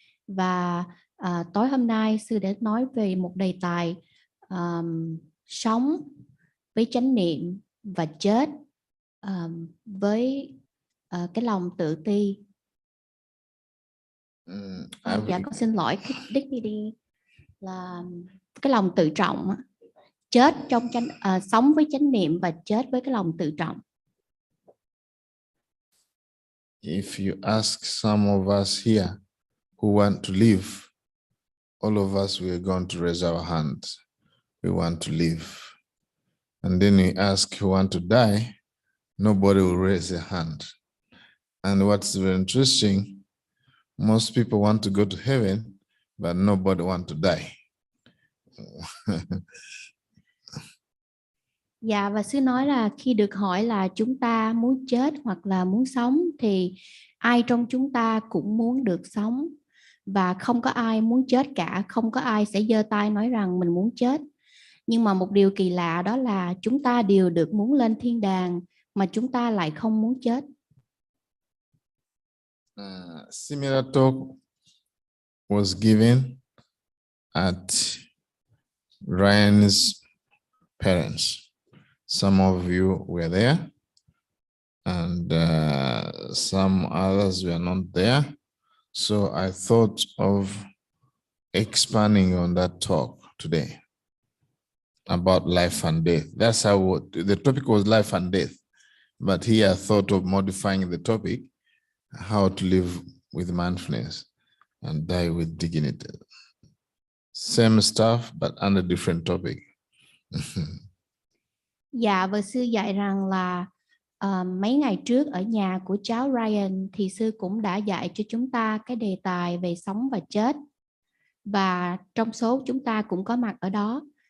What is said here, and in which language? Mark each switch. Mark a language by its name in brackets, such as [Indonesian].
[Vietnamese] Và tối hôm nay sư đã nói về một đề tài sống với chánh niệm và chết với cái lòng tự ti. Dạ, con xin lỗi, cái dignity là cái lòng tự trọng. chết trong sống với chánh niệm và chết với cái lòng tự trọng. [English] If you ask some of us here who want to live, all of us we are going to raise our hands. We want to live. And then we ask who want to die, nobody will raise their hand. And what's very interesting, most people want to go to heaven, but nobody want to die. [Vietnamese] Dạ, và sư nói là khi được hỏi là chúng ta muốn chết hoặc là muốn sống thì ai trong chúng ta cũng muốn được sống, và không có ai muốn chết cả, không có ai sẽ giơ tay nói rằng mình muốn chết. Nhưng mà một điều kỳ lạ đó là chúng ta đều được muốn lên thiên đàng mà chúng ta lại không muốn chết. [English] Similar talk was given at Ryan's parents. Some of you were there, and some others were not there. So I thought of expanding on that talk today about life and death. That's how the topic was, life and death. But here I thought of modifying the topic, how to live with mindfulness and die with dignity. Same stuff, but under different topic. [Vietnamese] Dạ, và sư dạy rằng là mấy ngày trước ở nhà của cháu Ryan thì sư cũng đã dạy cho chúng ta cái đề tài về sống và chết. Và trong số chúng ta cũng có mặt ở đó.